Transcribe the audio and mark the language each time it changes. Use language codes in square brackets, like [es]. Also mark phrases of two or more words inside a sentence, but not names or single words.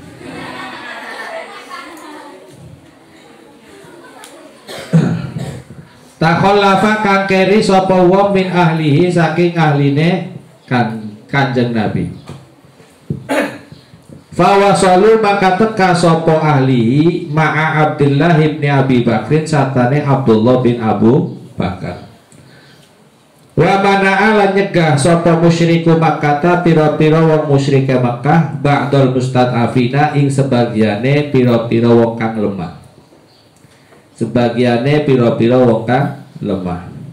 [jv] Takhallafa kang keri sapa wong [ar] min ahlihi [jv] saking ahline Kanjeng Nabi. Fawasalu maka teka sopo ahli ma'a Abdullah ibn Abi Bakrin satane Abdullah bin Abu Bakar. [ar] Wa mana'a [jv] lan nyegah sopo musyriku Makkah pira-pira wong musyrike Makkah [ar] ba'dal mustad'afina [jv] ing sebagiane pira-pira wong kang lemah. Sebagiane pira-pira wong kang lemah.